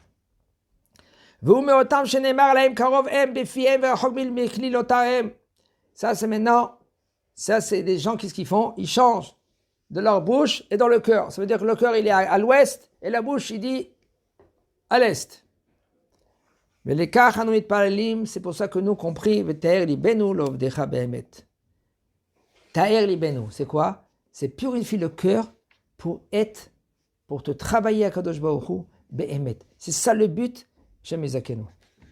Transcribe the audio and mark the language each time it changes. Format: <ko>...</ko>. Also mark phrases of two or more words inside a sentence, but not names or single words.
<fr>Ça, c'est maintenant, ça, c'est des gens, qu'est-ce qu'ils font? Ils changent de leur bouche et dans le cœur. Ça veut dire que le cœur, il est à l'ouest et la bouche, il dit à l'est. Mais les cas, c'est pour ça que nous, compris,</fr> <he>טהר לבנו לעבדך באמת. טהר לבנו,</he> <fr>c'est quoi? C'est purifier le cœur pour te travailler à</fr> <he>קדוש ברוך הוא באמת.</he> <fr>C'est ça le but,</fr> <he>שם יזכנו.</he>